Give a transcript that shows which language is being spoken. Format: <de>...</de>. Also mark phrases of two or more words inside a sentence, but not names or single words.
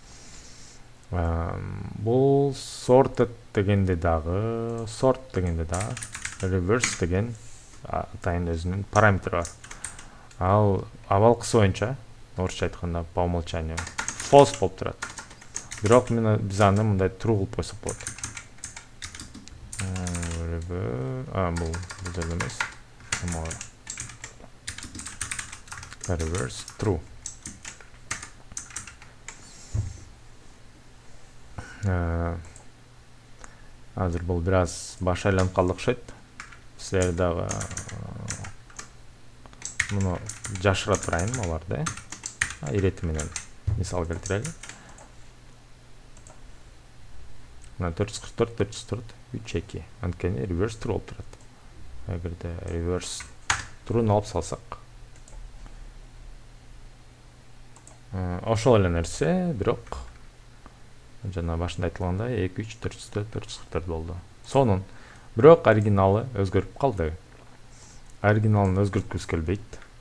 <ky>Бул sorted дегенде дагы, sort дегенде дагы, reverse деген атайын өзүнүн параметри бар. Ал абалкысы боюнча, орусча айтканда</ky> <ru>по умолчанию,</ru> <ky>false болуп турат. Бирок биз аны мындай true кылып койсок болот. Бул жерде эмес.</ky> <en>Reverse true.</en> <ky>Азыр бул бир аз баш айланып калды окшойт. Силер дагы муну жашыра турайын аларды. Ирети менен мисал келтирели. Мына 444, 444, 3, 2. Анткени</ky> <en>reverse true</en> <ky>болуп турат. Эгерде</ky> <en>reverse true</en> <ky>алып салсак. Ошол эле нерсе, бирок жана башында айтылгандай 2 3 404 444 болду. Сонун. Бирок оригиналы өзгөрүп калды. Оригиналын өзгөрткүбүз келбейт.</ky>